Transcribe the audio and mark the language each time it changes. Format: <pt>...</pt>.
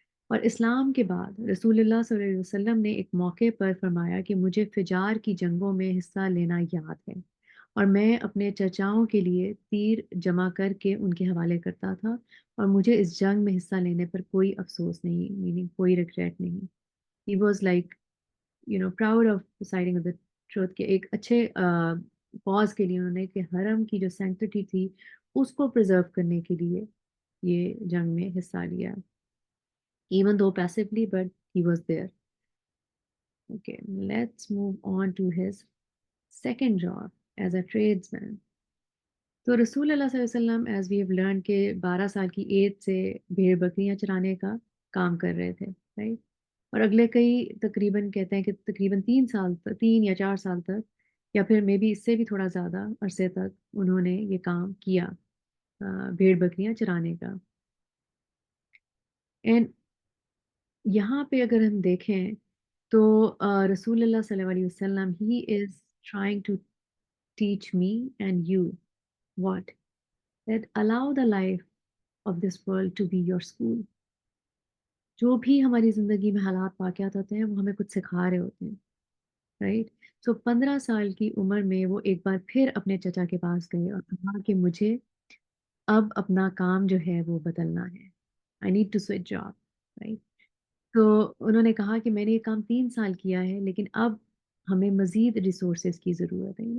<ur>اور اسلام کے بعد رسول اللہ صلی اللہ علیہ وسلم نے ایک موقع پر فرمایا کہ مجھے فجار کی جنگوں میں حصہ لینا یاد ہے، اور میں اپنے چچاؤں کے لیے تیر جمع کر کے ان کے حوالے کرتا تھا، اور مجھے اس جنگ میں حصہ لینے پر کوئی افسوس نہیں، میننگ کوئی ریگریٹ نہیں.</ur> <en>he was like proud of deciding the truth,</en> <ur>کہ ایک اچھے پاز کے لیے انہوں نے کہ حرم کی جو سینکٹٹی تھی اس کو پرزرو کرنے کے لیے یہ جنگ میں حصہ لیا.</ur> <en>Even though passively, but he was there. Okay, let's move on to his second job as a tradesman.</en> <ur>تو رسول اللہ صلی اللہ علیہ وسلم</ur> <en>as we have learn</en> <ur>کہ 12 سال کی ایج سے بھیڑ بکریاں چرانے کا کام کر رہے تھے، رائٹ. اور اگلے کئی تقریباً کہتے ہیں کہ تقریباً 3 سال تک، 3 یا 4 سال تک، یا پھر مے بی اس سے بھی تھوڑا زیادہ عرصے تک انہوں نے یہ کام کیا بھیڑ بکریاں چرانے کا. اینڈ یہاں پہ اگر ہم دیکھیں تو رسول اللہ صلی اللہ علیہ وسلم</ur> <en>He is trying to teach me and you what? That allow the life of this world to be your school.</en> <ur>جو بھی ہماری زندگی میں حالات واقعات ہوتے ہیں وہ ہمیں کچھ سکھا رہے ہوتے ہیں، رائٹ؟ سو 15 سال کی عمر میں وہ ایک بار پھر اپنے چچا کے پاس گئے اور کہا کہ مجھے اب اپنا کام جو ہے وہ بدلنا ہے.</ur> <en>I need to switch job,</en> <ur>right? تو انہوں نے کہا کہ میں نے یہ کام 3 سال کیا ہے لیکن اب ہمیں مزید ریسورسز کی ضرورت ہے.</ur>